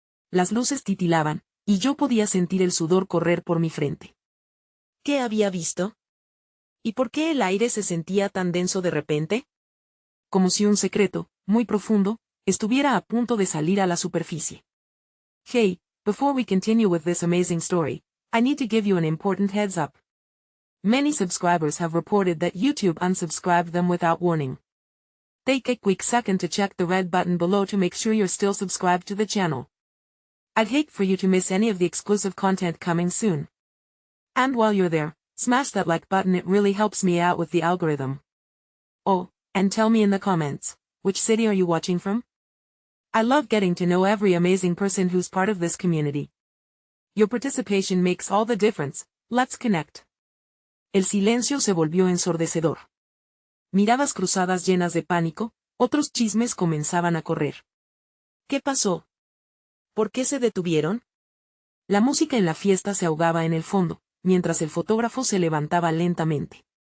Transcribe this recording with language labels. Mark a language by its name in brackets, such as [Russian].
[Spanish] Las luces titilaban, y yo podía sentir el sudor correr por mi frente. ¿Qué había visto? ¿Y por qué el aire se sentía tan denso de repente? Como si un secreto, muy profundo, estuviera a punto de salir a la superficie. [English] Hey, before we continue with this amazing story, I need to give you an important heads up. Many subscribers have reported that YouTube unsubscribed them without warning. Take a quick second to check the red button below to make sure you're still subscribed to the channel. I'd hate for you to miss any of the exclusive content coming soon. And while you're there, smash that like button, it really helps me out with the algorithm. Oh, and tell me in the comments, which city are you watching from? I love getting to know every amazing person who's part of this community. Your participation makes all the difference. Let's connect. [Spanish] El silencio se volvió ensordecedor. Miradas cruzadas llenas de pánico, otros chismes comenzaban a correr. ¿Qué pasó? ¿Por qué se detuvieron? La música en la fiesta se ahogaba en el fondo, mientras el fotógrafo se levantaba lentamente.